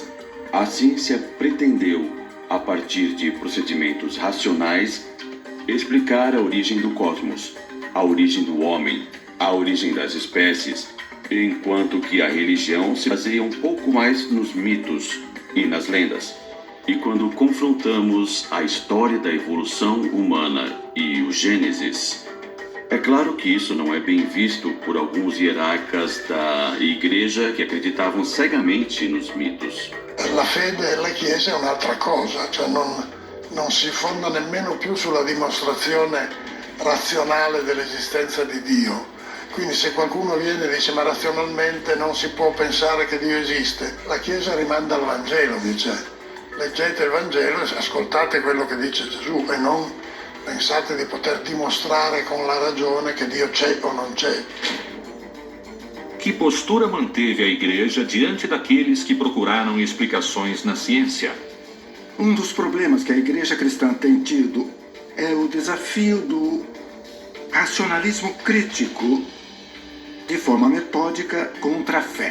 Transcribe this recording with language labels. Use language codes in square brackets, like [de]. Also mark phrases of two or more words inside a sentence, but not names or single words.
[pt] A ciência pretendeu, a partir de procedimentos racionais, explicar a origem do cosmos, a origem do homem, a origem das espécies, enquanto que a religião se baseia um pouco mais nos mitos e nas lendas. E quando confrontamos a história da evolução humana e o Gênesis, é claro que isso não é bem visto por alguns hierarcas da igreja que acreditavam cegamente nos mitos. [it] La fede e la Chiesa è un'altra cosa, cioè non si fonda nemmeno più sulla dimostrazione razionale dell'esistenza di Dio. Quindi se qualcuno viene e dice ma razionalmente non si può pensare che Dio esiste, la Chiesa rimanda al Vangelo, dice leggete il Vangelo e ascoltate quello che dice Gesù e non pensate di poter dimostrare con la ragione che Dio c'è o non c'è. [pt] Que postura manteve a Igreja diante daqueles que procuraram explicações na ciência? Um dos problemas que a Igreja cristã tem tido é o desafio do racionalismo crítico de forma metódica contra a fé.